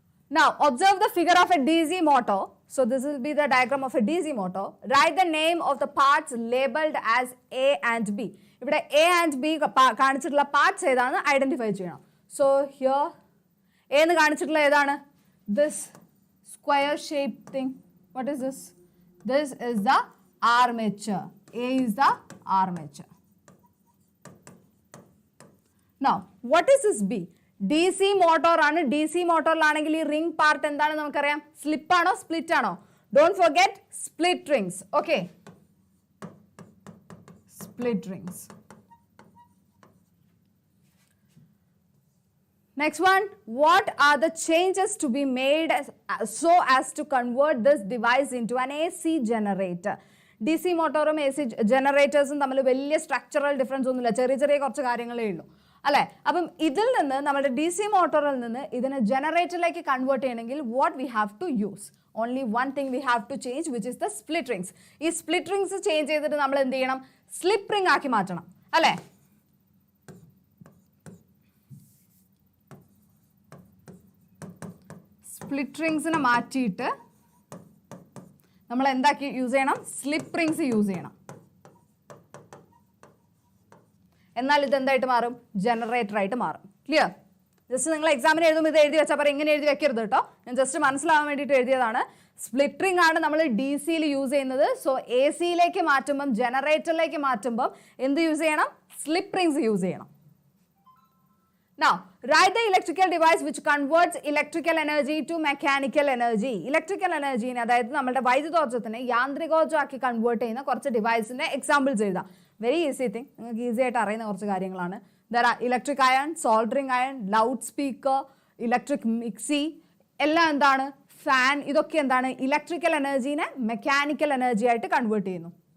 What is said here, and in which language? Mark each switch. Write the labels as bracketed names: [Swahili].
[English] Now observe the figure of a DC motor. So this will be the diagram of a DC motor. Write the name of the parts labeled as A and B. [Malayalam] ഇവിടെ A and B കാണിച്ചിട്ടുള്ള parts ഏതാണ് identify ചെയ്യണം. [English] so here A [Malayalam] എന്ന് കാണിച്ചിട്ടുള്ള ഏതാണ്? [English] This square shape thing. What is this? This is the armature. A is the armature. Now what is this B? [Malayalam] DC motor ആണ്. DC മോട്ടോറിലാണെങ്കിൽ ഈ ring part എന്താണെന്ന് നമുക്കറിയാം. സ്ലിപ്പ് ആണോ സ്പ്ലിറ്റ് ആണോ? [English] Don't forget split rings. Okay, split rings. Next one, what are the changes to be made so as to convert this device into an AC generator? [Malayalam] DC മോട്ടോറും AC ജനറേറ്റേഴ്സും തമ്മിൽ വലിയ structural difference ഒന്നുമില്ല, ചെറിയ ചെറിയ കുറച്ച് കാര്യങ്ങളേ ഉള്ളൂ അല്ലേ? അപ്പം ഇതിൽ നിന്ന് നമ്മുടെ DC മോട്ടോറിൽ നിന്ന് ഇതിനെ ജനറേറ്ററിലേക്ക് കൺവേർട്ട് ചെയ്യണമെങ്കിൽ [English] What we have to use? Only one thing we have to change, which is the split rings. [Malayalam] ഈ സ്പ്ലിറ്റ് റിംഗ്സ് ചേഞ്ച് ചെയ്തിട്ട് നമ്മൾ എന്ത് ചെയ്യണം? സ്ലിപ്പ് റിംഗ് ആക്കി മാറ്റണം അല്ലേ? സ്പ്ലിറ്റ് റിംഗ്സിനെ മാറ്റിയിട്ട് നമ്മൾ എന്താക്കി യൂസ് ചെയ്യണം? സ്ലിപ്പ് റിംഗ്സ് യൂസ് ചെയ്യണം. എന്നാൽ ഇത് എന്തായിട്ട് മാറും? ജനറേറ്റർ ആയിട്ട് മാറും. ക്ലിയർ? ജസ്റ്റ് നിങ്ങൾ എക്സാമിന് എഴുതുമ്പോൾ ഇത് എഴുതി വെച്ചാൽ പറയും ഇങ്ങനെ എഴുതി വെക്കരുത് കേട്ടോ. ഞാൻ ജസ്റ്റ് മനസ്സിലാവാൻ വേണ്ടിയിട്ട് എഴുതിയതാണ്. സ്പ്ലിറ്റ് റിംഗ് ആണ് നമ്മൾ DC-യിൽ യൂസ് ചെയ്യുന്നത്. സോ AC-യിലേക്ക് മാറ്റുമ്പം, ജനറേറ്ററിലേക്ക് മാറ്റുമ്പം എന്ത് യൂസ് ചെയ്യണം? സ്ലിപ്പ് റിംഗ്സ് യൂസ് ചെയ്യണം. [English] Now write the electrical device which converts electrical energy to mechanical energy. [Malayalam] Electrical energy നെ, അതായത് നമ്മുടെ വൈദ്യുതോർജ്ജത്തിനെ യാന്ത്രികോർജ്ജമാക്കി കൺവേർട്ട് ചെയ്യുന്ന കുറച്ച് ഡിവൈസിന്റെ എക്സാമ്പിൾസ് എഴുതാം. വെരി ഈസി തിങ്, നിങ്ങൾക്ക് ഈസി ആയിട്ട് അറിയുന്ന കുറച്ച് കാര്യങ്ങളാണ്. [English] There are electric iron, soldering iron, loudspeaker, electric mixie, [Malayalam] എല്ലാം എന്താണ്? ഫാൻ. ഇതൊക്കെ എന്താണ്? ഇലക്ട്രിക്കൽ എനർജീനെ മെക്കാനിക്കൽ എനർജി ആയിട്ട് കൺവേർട്ട് ചെയ്യുന്നു.